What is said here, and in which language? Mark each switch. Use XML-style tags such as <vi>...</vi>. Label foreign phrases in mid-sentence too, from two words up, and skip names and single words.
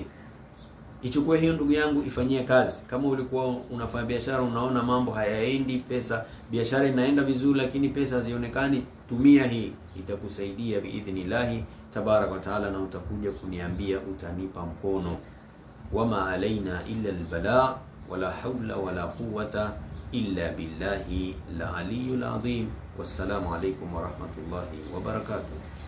<sw>Ichukue hiyo ndugu yangu, ifanyie kazi. Kama ulikuwa unafanya biashara, unaona mambo hayaendi, pesa biashara inaenda vizuri lakini pesa hazionekani, tumia hii, itakusaidia</sw> <ar>بإذن الله تبارك وتعالى,</ar> <sw>na utakuja kuniambia, utanipa mkono.</sw> <ar>وما علينا إلا البلاغ ولا حول ولا قوة إلا بالله العلي العظيم. والسلام عليكم ورحمة الله وبركاته.</ar>